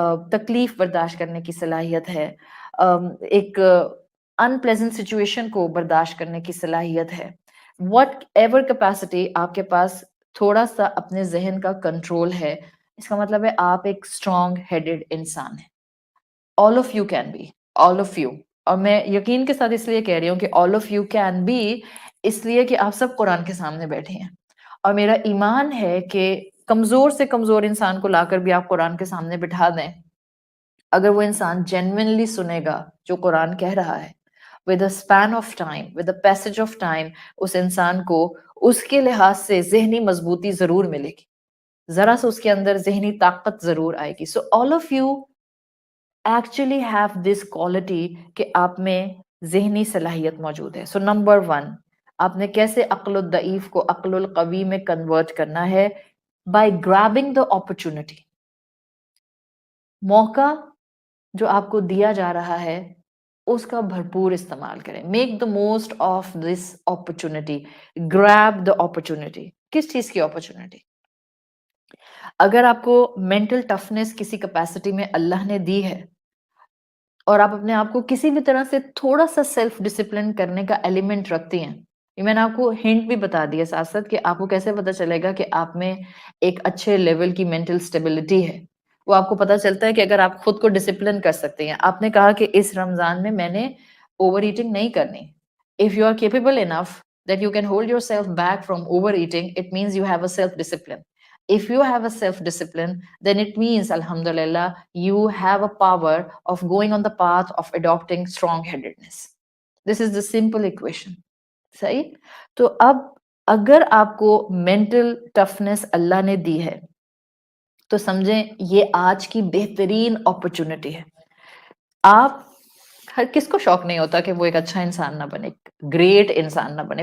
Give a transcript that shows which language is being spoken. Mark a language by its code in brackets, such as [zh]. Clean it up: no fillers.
[ur] تکلیف برداشت کرنے کی صلاحیت ہے, ایک انپلیزنٹ سچویشن کو برداشت کرنے کی صلاحیت ہے, [en] whatever capacity [ur] آپ کے پاس تھوڑا سا اپنے ذہن کا کنٹرول ہے, اس کا مطلب ہے آپ ایک اسٹرانگ ہیڈڈ انسان ہیں. [en] all of you can be, all of you. [ur] اور میں یقین کے ساتھ اس لیے کہہ رہی ہوں کہ [en] all of you can be [ur] اس لیے کہ آپ سب قرآن کے سامنے بیٹھے ہیں, اور میرا ایمان ہے کہ کمزور سے کمزور انسان کو لا کر بھی آپ قرآن کے سامنے بٹھا دیں, اگر وہ انسان جینوینلی سنے گا جو قرآن کہہ رہا ہے, [en] with a span of time, [ur] with a passage of time, اس انسان کو اس کے لحاظ سے ذہنی مضبوطی ضرور ملے گی, ذرا سے اس کے اندر ذہنی طاقت ضرور آئے گی. [en] So all of you actually have this quality [ur] کہ آپ میں ذہنی صلاحیت موجود ہے. [en] So number one, [ur] آپ نے کیسے عقل الضعیف کو عقل القوی میں کنورٹ کرنا ہے؟ [en] by grabbing the opportunity. [ur] موقع جو آپ کو دیا جا رہا ہے اس کا بھرپور استعمال کریں. [en] make the most of this opportunity. grab the opportunity. [ur] کس چیز کی opportunity؟ اگر آپ کو mental toughness کسی capacity میں اللہ نے دی ہے اور آپ اپنے آپ کو کسی بھی طرح سے تھوڑا سا سیلف ڈسپلن کرنے کا ایلیمنٹ رکھتی ہیں, یہ میں نے آپ کو ہنٹ بھی بتا دیا ساتھ ساتھ کہ آپ کو کیسے پتا چلے گا کہ آپ میں ایک اچھے لیول کی مینٹل سٹیبلٹی ہے. وہ آپ کو پتا چلتا ہے کہ اگر آپ خود کو ڈسپلن کر سکتے ہیں. آپ نے کہا کہ اس رمضان میں میں نے اوور ایٹنگ نہیں کرنی. [en] If you are capable enough that you can hold yourself back from overeating, it means you have a self discipline. If you have a self discipline, then it means alhamdulillah you have a power of going on the path of adopting strong headedness. This is the simple equation. [ur] صحیح. تو اب اگر آپ کو mental toughness اللہ نے دی ہے تو سمجھیں یہ آج کی بہترین اپرچونٹی ہے. آپ ہر کس کو شوق نہیں ہوتا کہ وہ ایک اچھا انسان نہ بنے, گریٹ انسان نہ بنے.